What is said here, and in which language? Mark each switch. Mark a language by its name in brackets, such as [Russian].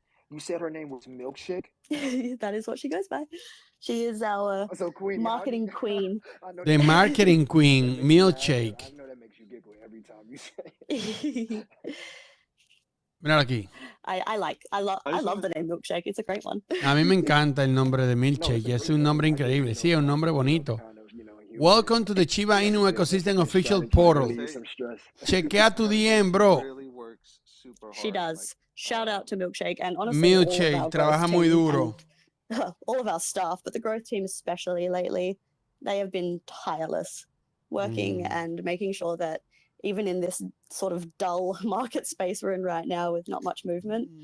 [English] You said her name was Milkshake? That is what she goes by. She is our marketing queen. The marketing queen, Milkshake. I know that makes you giggle every time you say it. [Spanish] Mira aquí. [English] I love the name Milkshake. It's a great one. [Spanish] A mí me encanta el nombre de Milkshake. Es un nombre increíble. Sí, es un nombre bonito. [English] Welcome to the Shiba Inu Ecosystem Official Portal. [Spanish] Chequea tu DM, bro. [English] She does. Shout out to Milkshake. And honestly, [Spanish] Milkshake trabaja muy duro. [English] All of our staff, but the growth team especially lately, they have been tireless working and making sure that even in this sort of dull market space we're in right now with not much movement.